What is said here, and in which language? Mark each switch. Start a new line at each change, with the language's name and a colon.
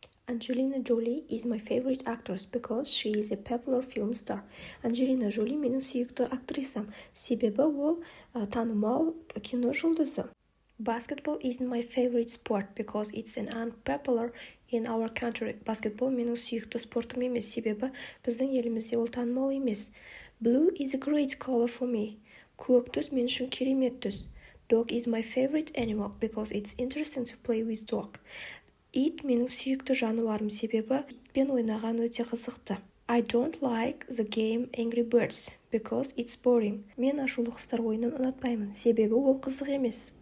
English: Angelina Jolie is my favorite actress because she is a popular film star.
Kazakh: Angelina Jolie менің сүйікті актрисам, себебі ол танымал кино жұлдызы.
English: Basketball isn't my favorite sport because it's an unpopular in our country.
Kazakh: Basketball менің сүйікті спортым емес, себебі біздің елімізде ол танымал емес.
English: Blue is a great color for me.
Kazakh: Көк түс мен үшін керемет түс.
English: Dog is my favorite animal because it's interesting to play with dog.
Kazakh: Ит менің сүйікті жануарым, себебі итпен ойнаған өте қызықты.
English: I don't like the game Angry Birds because it's boring.
Kazakh: Мен ашулы құстар ойынын ұнатпаймын, себебі ол қызық емес.